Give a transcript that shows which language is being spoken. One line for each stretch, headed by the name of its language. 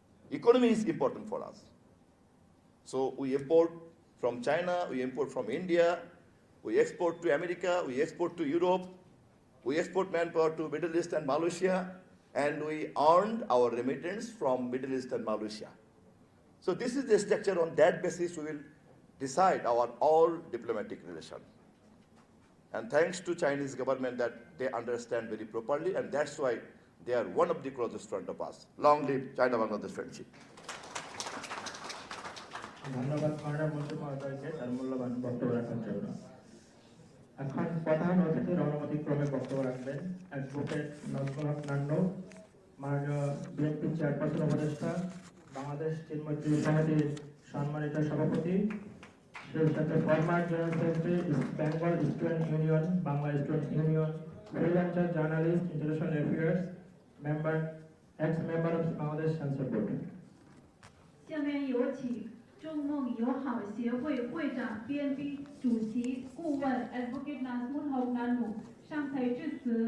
English: Economy is important for us. So we import from China, we import from India, we export to America, we export to Europe, we export manpower to Middle East and Malaysia, and we earned our remittance from Middle East and Malaysia. So this is the structure. On that basis, we will decide our all diplomatic relation. And thanks to Chinese government that they understand very properly, and that's why they are one of the closest friend of us. Long live China-Bangladesh friendship.
Bangla: ধন্যবাদ মাননীয় মন্ত্রী মহোদয়কে তার মূল্যবান বক্তব্য রাখার জন্য। এখন প্রধান অতিথি রণমতিক্রমে বক্তব্য রাখবেন অ্যাডভোকেট নজরুল হক নান্নু, মাননীয় বিএনপি চেয়ারপারসন উপদেষ্টা, বাংলাদেশ চীন মৈত্রী সমিতির সম্মানিত সভাপতি, সেই সাথে former general secretary Bengal student union, Bangla student union, freelancer journalist, international affairs, member, ex member of Bangladesh censor board.
Chinese: 下面有请中孟友好协会会长、BNP 主席顾问 Advocate Nazmul Haq Nannu 上台致辞。